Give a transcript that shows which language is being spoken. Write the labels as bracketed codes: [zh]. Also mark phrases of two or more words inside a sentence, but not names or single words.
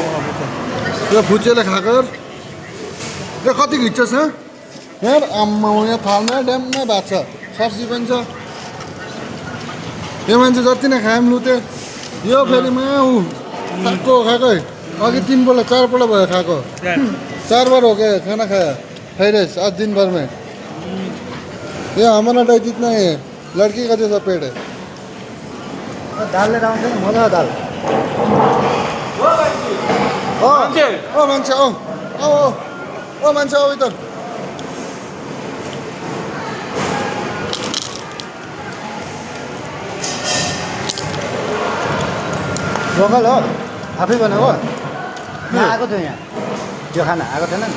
[ne] यो फुच्चेले खाएको यो कति खिच्छस् हँ यहाँ आम्मा यहाँ थालमा ड्याममा भात छ सब्जी पनि छ यो मान्छे जति नै खायौँ लुते यो फेरि मा ऊ खाएको खाएकै अघि 3 पल्ट 4 पल्ट भयो खाएको [hi] 4 बार हो गया खाना खाया फ्राइड राइस आज दिन भर में ये हमारा डाइट इतना ही है लड़की का जैसा पेट है [ne] दाल लिएर आउँछ नि मजा दाल ओ मान्छे ओ मान्छे ओ इधर लोकल हो आफै बनाएको म आएको थियो यहाँ त्यो खाना आएको थिएन नि